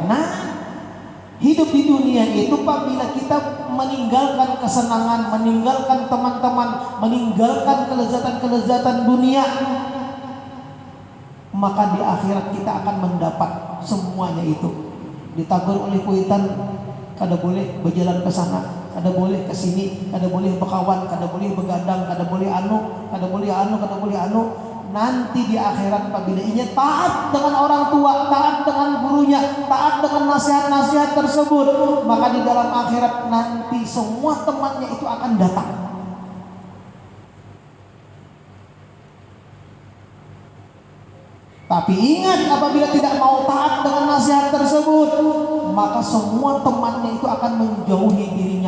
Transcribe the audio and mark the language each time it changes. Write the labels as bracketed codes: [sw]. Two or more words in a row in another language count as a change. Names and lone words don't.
[id] Nah, hidup di dunia itu apabila kita meninggalkan kesenangan, meninggalkan teman-teman, meninggalkan kelezatan-kelezatan dunia, maka di akhirat kita akan mendapat semuanya itu. [bjn] Ditagur oleh kuitan, kada boleh berjalan ke sana, kada boleh ke sini, kada boleh berkawan, kada boleh begadang, kada boleh anu. [id] Nanti di akhirat apabila ia taat dengan orang tua, taat dengan gurunya, taat dengan nasihat-nasihat tersebut, maka di dalam akhirat nanti semua temannya itu akan datang. Tapi ingat, apabila tidak mau taat dengan nasihat tersebut, maka semua temannya itu akan menjauhi dirinya.